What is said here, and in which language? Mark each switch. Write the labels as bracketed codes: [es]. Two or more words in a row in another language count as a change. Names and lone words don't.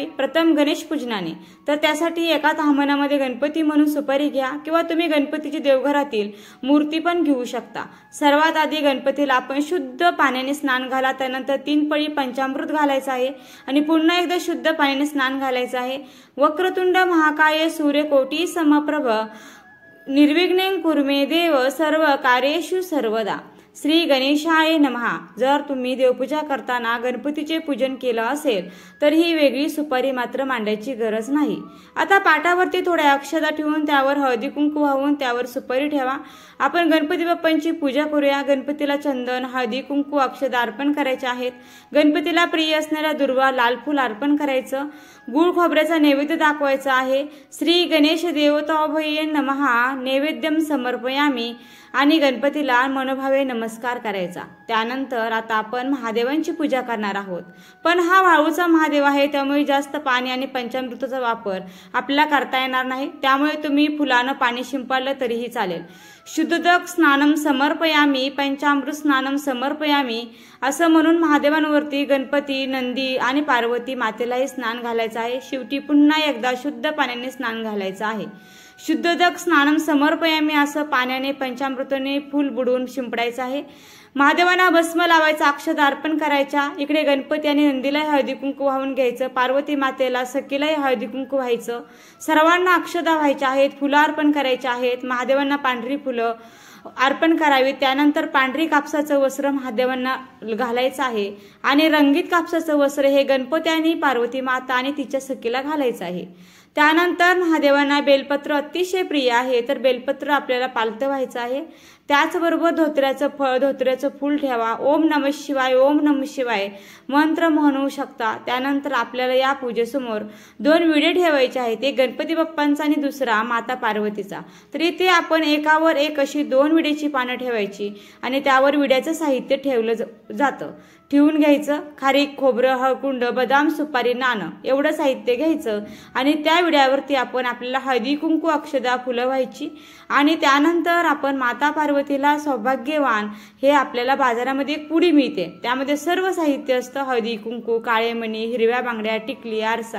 [mr] प्रथम गणेश पूजनाने, तर त्यासाठी एका ताम्हणामध्ये गणपती म्हणून सुपारी घ्या किंवा तुम्ही गणपतीची देवघरातील मूर्ती पण घेऊ शकता। सर्वात आधी गणपतीला आपण शुद्ध पाण्याने स्नान घाला, त्यानंतर 3 पळी पंचामृत घालायचं आहे आणि पुन्हा एकदा शुद्ध पाण्याने स्नान घालायचं आहे। [sa] वक्रतुंड महाकाय सूर्यकोटी समप्रभ निर्विघ्नं कुरु मे देव सर्व कार्येषु सर्वदा। श्री गणेशाय नमः। [mr] जर तुम्ही देवपूजा करताना गणपतीचे पूजन केलं असेल तर ही वेगळी सुपारी मात्र मांडायची गरज नाही। आता पाटावरती थोड्या अक्षदा ठेवून त्यावर हळदी कुंकू वाहून त्यावर सुपारी ठेवा। आपण गणपती बाप्पांची पूजा करूया। गणपतीला चंदन, हळदी कुंकू अक्षदा अर्पण करायचे आहेत। गणपतीला प्रिय असणाऱ्या दुर्वा लाल फूल अर्पण करायचं। गुळ खोबऱ्याचा नैवेद्य दाखवायचा आहे। [sa] श्री गणेश देवताभये नमः नैवेद्यम समर्पयामी [mr] आणि गणपतीला मनोभावे नमस्कार करायचा। त्यानंतर आता आपण महादेवांची पूजा करणार आहोत, पण हा वाळूचा महादेव आहे त्यामुळे जास्त पाणी आणि पंचामृताचा वापर आपल्याला करता येणार नाही, त्यामुळे तुम्ही फुलानं पाणी शिंपडलं तरीही चालेल। [sa] शुद्धोदक स्नानम समर्पयामी पंचामृत स्नानम समर्पयामी [mr] असं म्हणून महादेवांवरती गणपती, नंदी आणि पार्वती मातेलाही स्नान घालायचं आहे। शेवटी पुन्हा एकदा शुद्ध पाण्याने स्नान घालायचं आहे। [sa] शुद्धोदक स्नानम समर्पयामी [mr] असं पाण्याने पंचामृताने फूल बुडवून शिंपडायचं आहे। महादेवांना भस्म लावायचा, अक्षता अर्पण करायच्या। इकडे गणपती आणि नंदीला हळदी कुंकू वाहून घ्यायचं, पार्वती मातेला सखीलाही हळदी कुंकू व्हायचं, सर्वांना अक्षता व्हायच्या आहेत, फुलं अर्पण करायचे आहेत। महादेवांना पांढरी फुलं अर्पण करावी। त्यानंतर पांढरी कापसाचं वस्त्र महादेवांना घालायचं आहे आणि रंगीत कापसाचं वस्त्र हे गणपती आणि पार्वती माता आणि तिच्या सखीला घालायचं आहे। त्यानंतर महादेवांना बेलपत्र अतिशय प्रिय आहे, तर बेलपत्र आपल्याला पालतं व्हायचं आहे। त्याचबरोबर धोत्र्याचं फळ, धोत्र्याचं फूल ठेवा। [sa] ओम नमः शिवाय, ओम नमः शिवाय [mr] मंत्र म्हणू शकता। त्यानंतर आपल्याला या पूजेसमोर 2 विडे ठेवायचे आहेत, एक गणपती बाप्पांचा आणि दुसरा माता पार्वतीचा। तर इथे आपण एकावर एक अशी 2 विड्याची पानं ठेवायची आणि त्यावर विड्याचं साहित्य ठेवलं जातं। ठेवून घ्यायचं, खारीक, खोबरं, हळकुंड, बदाम, सुपारी, नाणं एवढं साहित्य घ्यायचं आणि त्या विड्यावरती आपण आपल्याला हळदी कुंकू अक्षदा फुलं व्हायची आणि त्यानंतर आपण माता पार्वतीला सौभाग्यवान हे आपल्याला बाजारामध्ये एक पुडी मिळते, त्यामध्ये सर्व साहित्य असतं, हळदी कुंकू, काळे मणी, हिरव्या बांगड्या, टिकली, आरसा।